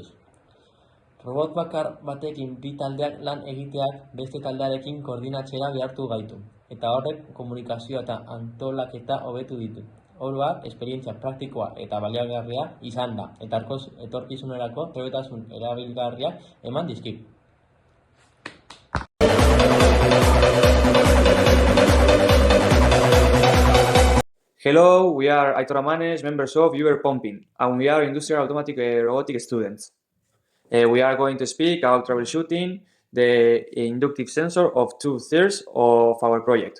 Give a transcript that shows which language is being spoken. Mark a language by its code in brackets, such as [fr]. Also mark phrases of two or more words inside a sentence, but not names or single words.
[eu] Robot bakar batekin bi taldeak lan egiteak beste taldearekin koordinatzera behartu gaitu. Eta horrek komunikazioa eta antolaketa hobetu ditu. Oro har, esperientzia praktikoa eta baliagarria izan da, eta etorkizunerako trebetasun erabilgarriak eman dizkit. [en] Hello, we are Aitor Amanes, members of UR Pumping, and we are industrial automatic robotic students. We are going to speak about troubleshooting the inductive sensor of 2/3 of our project.